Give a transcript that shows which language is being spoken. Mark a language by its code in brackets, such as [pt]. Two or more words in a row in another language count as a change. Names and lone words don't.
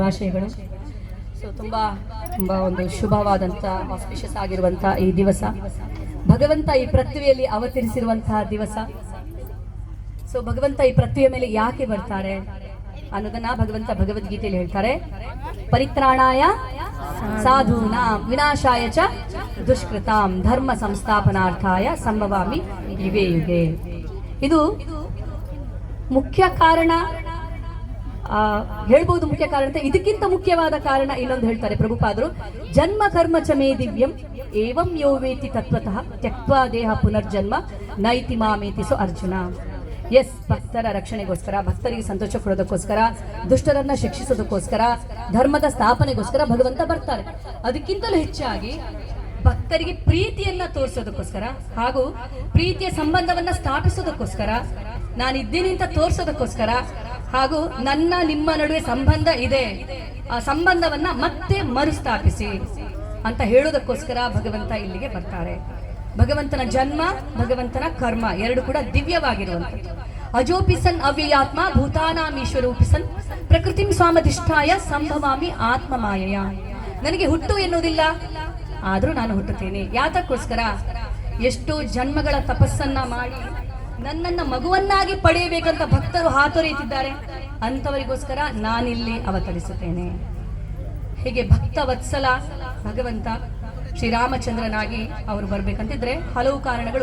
[kn] ಶುಭಾಶಯಗಳು. ಸೊ ತುಂಬಾ ಒಂದು ಶುಭವಾದಂಥ ಆಸ್ಪಿಷಿಯಸ್ ಆಗಿರುವಂಥ ಈ ದಿವಸ, ಭಗವಂತ ಈ ಪೃಥ್ವಿಯಲ್ಲಿ ಅವತರಿಸಿರುವಂತಹ ದಿವಸ. ಸೊ ಭಗವಂತ ಈ ಪೃಥ್ವಿಯ ಮೇಲೆ ಯಾಕೆ ಬರ್ತಾರೆ ಅನ್ನೋದನ್ನ ಭಗವಂತ ಭಗವದ್ಗೀತೆಯಲ್ಲಿ ಹೇಳ್ತಾರೆ. [sa] ಪರಿತ್ರಾಣಾಯ ಸಾಧೂನಾಂ ವಿನಾಶಾಯ ಚ ದುಷ್ಕೃತಾಂ ಧರ್ಮ ಸಂಸ್ಥಾಪನಾರ್ಥಾಯ ಸಂಭವಾಮಿ ಯುಗೆ ಯುಗೆ. [kn] ಇದು ಮುಖ್ಯ ಕಾರಣ ಹೇಳ್ಬಹುದು. ಮುಖ್ಯ ಕಾರಣ ಅಂತ ಇದಕ್ಕಿಂತ ಮುಖ್ಯವಾದ ಕಾರಣ ಇನ್ನೊಂದು ಹೇಳ್ತಾರೆ ಪ್ರಭುಪಾದರು. [sa] ಜನ್ಮ ಕರ್ಮ ಚ ಮೇ ದಿವ್ಯಂ ಏವಂ ಯೋ ವೇತಿ ತತ್ವತಃ ತ್ಯಕ್ತ್ವಾ ದೇಹ ಪುನರ್ಜನ್ಮ ನೈತಿ ಮಾಮೇತಿ. [kn] ಸೊ ಅರ್ಜುನ, ಎಸ್, ಭಕ್ತರ ರಕ್ಷಣೆಗೋಸ್ಕರ, ಭಕ್ತರಿಗೆ ಸಂತೋಷ ಕೊಡೋದಕ್ಕೋಸ್ಕರ, ದುಷ್ಟರನ್ನ ಶಿಕ್ಷಿಸೋದಕ್ಕೋಸ್ಕರ, ಧರ್ಮದ ಸ್ಥಾಪನೆಗೋಸ್ಕರ ಭಗವಂತ ಬರ್ತಾರೆ. ಅದಕ್ಕಿಂತಲೂ ಹೆಚ್ಚಾಗಿ ಭಕ್ತರಿಗೆ ಪ್ರೀತಿಯನ್ನ ತೋರಿಸೋದಕ್ಕೋಸ್ಕರ ಹಾಗೂ ಪ್ರೀತಿಯ ಸಂಬಂಧವನ್ನ ಸ್ಥಾಪಿಸೋದಕ್ಕೋಸ್ಕರ, ನಾನಿದ್ದೀನಿ ಅಂತ ತೋರಿಸೋದಕ್ಕೋಸ್ಕರ, ಹಾಗೂ ನನ್ನ ನಿಮ್ಮ ನಡುವೆ ಸಂಬಂಧ ಇದೆ, ಆ ಸಂಬಂಧವನ್ನ ಮತ್ತೆ ಮರುಸ್ಥಾಪಿಸಿ ಅಂತ ಹೇಳೋದಕ್ಕೋಸ್ಕರ ಭಗವಂತ ಇಲ್ಲಿಗೆ ಬರ್ತಾರೆ. ಭಗವಂತನ ಜನ್ಮ, ಭಗವಂತನ ಕರ್ಮ ಎರಡು ಕೂಡ ದಿವ್ಯವಾಗಿರುವಂಥದ್ದು. [sa] ಅಜೋಪಿಸನ್ ಅವ್ಯಯಾತ್ಮ ಭೂತಾನಾಮೀಶ್ವರೂಪಿಸನ್ ಪ್ರಕೃತಿಂ ಸ್ವಾಮಧಿಷ್ಠಾಯ ಸಂಭವಾಮಿ ಆತ್ಮ ಮಾಯಯ. [kn] ನನಗೆ ಹುಟ್ಟು ಎನ್ನುವುದಿಲ್ಲ, ಆದ್ರೂ ನಾನು ಹುಟ್ಟುತ್ತೇನೆ. ಯಾತಕ್ಕೋಸ್ಕರ? ಎಷ್ಟೋ ಜನ್ಮಗಳ ತಪಸ್ಸನ್ನ ಮಾಡಿ ನನ್ನನ್ನ ಮಗುವನ್ನಾಗಿ ಪಡೆಯಬೇಕಂತ ಭಕ್ತರು ಹಾತೊರೆಯುತ್ತಿದ್ದಾರೆ. ಅಂತವರಿಗೋಸ್ಕರ ನಾನಿಲ್ಲಿ ಅವತರಿಸುತ್ತೇನೆ. ಹೀಗೆ ಭಕ್ತ ವತ್ಸಲ ಭಗವಂತ ಶ್ರೀರಾಮಚಂದ್ರನಾಗಿ ಅವರು ಬರ್ಬೇಕಂತಿದ್ರೆ ಹಲವು ಕಾರಣಗಳು.